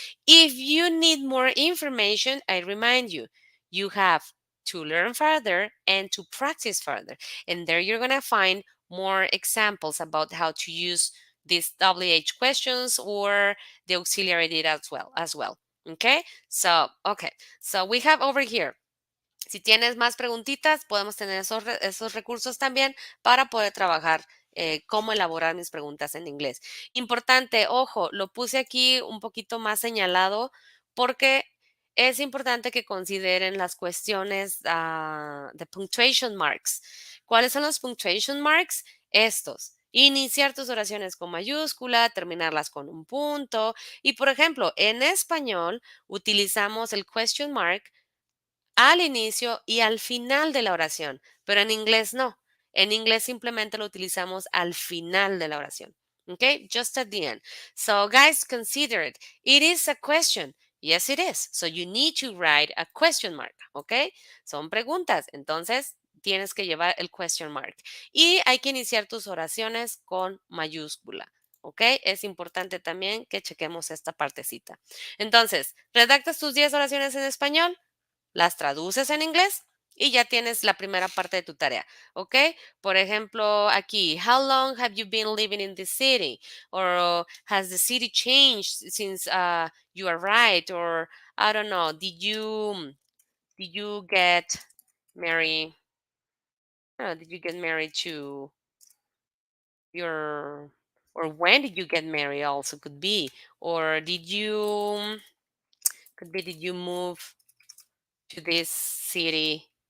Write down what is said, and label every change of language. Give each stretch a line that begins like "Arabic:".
English: If you need more information, I remind you, you have to learn further and to practice further. And there you're going to find more examples about how to use these WH questions or the auxiliary did as well. Okay, so we have over here.
Spanish: Si tienes más preguntitas, podemos tener esos recursos también para poder trabajar cómo elaborar mis preguntas en inglés. Importante, ojo, lo puse aquí un poquito más señalado porque es importante que consideren las cuestiones de punctuation marks. ¿Cuáles son los punctuation marks? Estos. Iniciar tus oraciones con mayúscula, terminarlas con un punto. Y por ejemplo, en español utilizamos el question mark al inicio y al final de la oración, pero en inglés no. En inglés simplemente lo utilizamos al final de la oración.
English: Okay, just at the end. So, guys, consider it. It is a question. Yes, it is. So, you need to write a question mark.
Spanish: Okay, son preguntas. Entonces, tienes que llevar el question mark. Y hay que iniciar tus oraciones con mayúscula. ¿Ok? Es importante también que chequemos esta partecita. Entonces, redactas tus 10 oraciones en español, las traduces en inglés y ya tienes la primera parte de tu tarea, ¿ok? Por ejemplo, aquí,
English: how long have you been living in this city? Or has the city changed since you arrived? Or I don't know, did you get married? Did you get married to your or when did you get married also could be, or did you move to this city?